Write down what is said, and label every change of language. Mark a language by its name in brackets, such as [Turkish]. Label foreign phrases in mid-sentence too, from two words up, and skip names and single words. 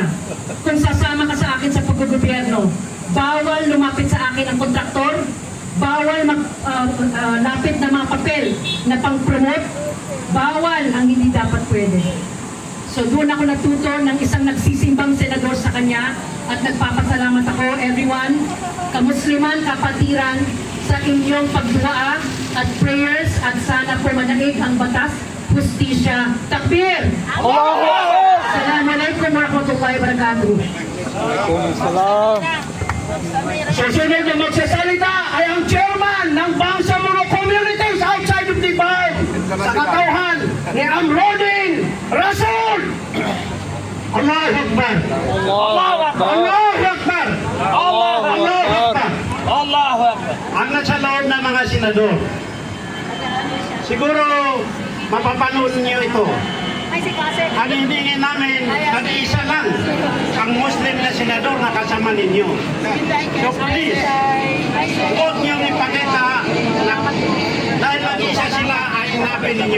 [Filipino] Kung sasama ka sa akin sa paggogobyerno, bawal lumapit sa akin ang kontraktor, bawal lapit na mga papel na pang-promote, bawal ang hindi dapat pwede. So doon ako natuto ng isang nagsisimbang senador sa kanya at nagpapasalamat ako, everyone, kamusliman, kapatiran, sa inyong pagdua at prayers at sana po manaig ang batas, justisya. Takbir! [Arabic] الله أكبر! السلام عليكم ورحمة الله وبركاته. Waalaikumsalam. [Filipino] Susunod na magsasalita ay ang chairman ng Bangsamoro Communities outside of the bar sa katauhan ni Amrodin Rasul. [Arabic] الله أكبر! الله أكبر! الله أكبر! الله أكبر! الله أكبر! [Filipino] Ang nasa loob ng mga senador, siguro mapapanood niyo ito. Ang hinihingi namin, nag-iisa lang ang Muslim na senador na kasama ninyo. So please, huwag niyong ipakita na dahil nag-iisa sila ay inapin ninyo.